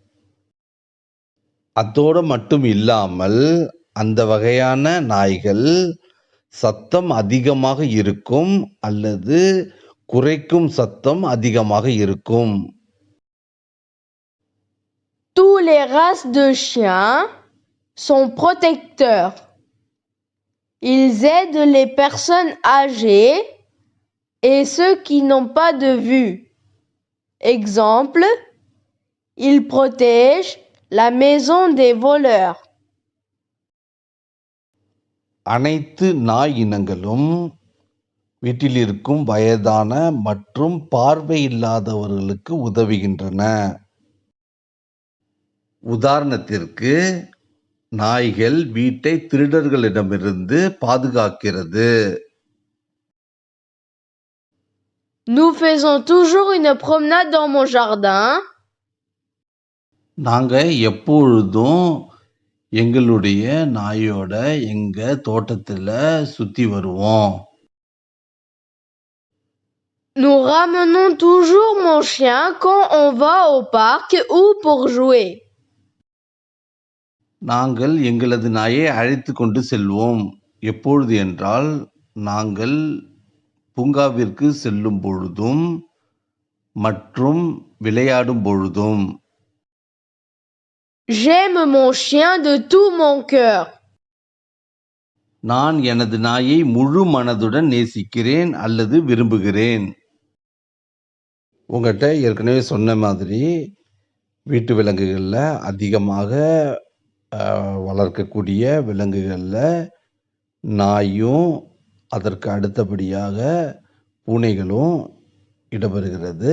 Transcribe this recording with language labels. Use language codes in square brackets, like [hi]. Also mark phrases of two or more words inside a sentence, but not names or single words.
[ta] அத்தோடு மட்டும் இல்லாமல் அந்த வகையான நாய்கள் சத்தம் அதிகமாக இருக்கும் அல்லது குறைக்கும் சத்தம் அதிகமாக இருக்கும். [fr] Tous les races de chiens sont protecteurs. Ils aident les personnes âgées et ceux qui n'ont pas de vue. Exemple, ils protègent la maison des voleurs. [ta] அனைத்து நாய் இனங்களும் வீட்டில் இருக்கும் வயதான மற்றும் பார்வையில்லாதவர்களுக்கு உதவுகின்றன. உதாரணத்திற்கு நாய்கள் வீட்டை திருடர்களிடமிருந்து பாதுகாக்கிறது. [fr] Nous faisons toujours une promenade dans mon jardin. [ta] நாங்க எப்பொழுதும் எங்களுடைய நாயோட எங்க தோட்டத்துல சுத்தி வருவோம். [fr] Nous ramenons toujours mon chien quand on va au parc ou pour jouer. [ta] நாங்கள் எங்களது நாயை அழைத்து கொண்டு செல்வோம். எப்பொழுது என்றால் நாங்கள் பூங்காவிற்கு செல்லும் பொழுதும் மற்றும் விளையாடும் பொழுதும். [fr] J'aime mon chien de tout mon cœur. [ta] நான் எனது நாயை முழு மனதுடன் நேசிக்கிறேன் அல்லது விரும்புகிறேன். உங்கள்கிட்ட ஏற்கனவே சொன்ன மாதிரி வீட்டு விலங்குகளில் அதிகமாக வளர்க்கக்கூடிய விலங்குகளில் நாயும் அதற்கு அடுத்தபடியாக பூனைகளும் இடம்பெறுகிறது.